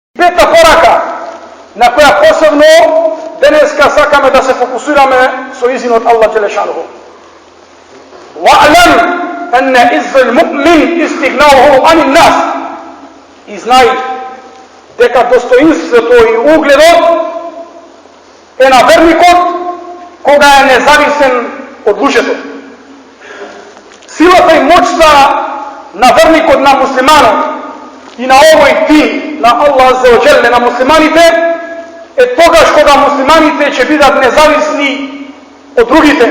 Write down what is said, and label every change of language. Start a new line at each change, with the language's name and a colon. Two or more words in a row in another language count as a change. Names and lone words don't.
Macedonian: Трета порака, на која посебно денеска сакаме да се фокусираме со изин од Аллах Джелешануху.
Arabic: وَعْلَمْ أَنَّ إِذَّ الْمُؤْمِنِ إِسْتِغْنَاهُ عَنِ النَّاسِ.
Macedonian: И знај дека достоинството и угледот е на верникот кога е независен од луѓето. Силата и моќта на верникот, на муслиманот и на овој дин на Аллах
Arabic: عز وجل,
Macedonian: на муслиманите, е тогаш кога муслиманите ќе бидат независни од другите.